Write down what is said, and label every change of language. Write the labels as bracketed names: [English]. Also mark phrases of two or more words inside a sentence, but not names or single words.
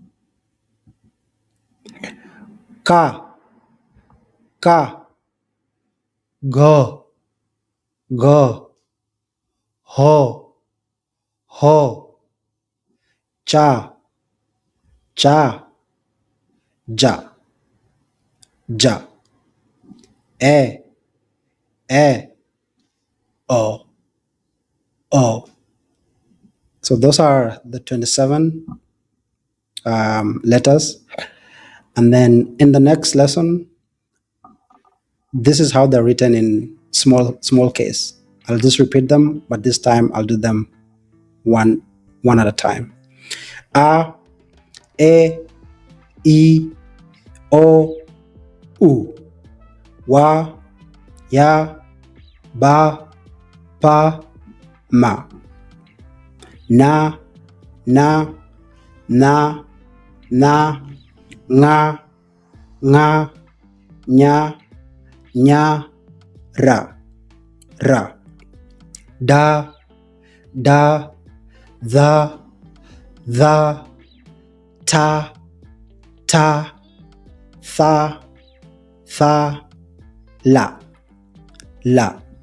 [English] Ka, Ka, Go, Go, Ho, Ho, Cha, Cha, Ja, Ja, E, O, O. So those are the 27 letters. And then in the next lesson, this is how they're written in small case. I'll just repeat them, but this time I'll do them one at a time. A, E, I, O, U, Wa, Ya, Ba, Pa, Ma, Na, Na, Na, Na, Nga, Nga, Nya, Nya, Ra, Ra, Da, Da, Tha, Tha, Ta, Ta, Tha, Tha, La, La,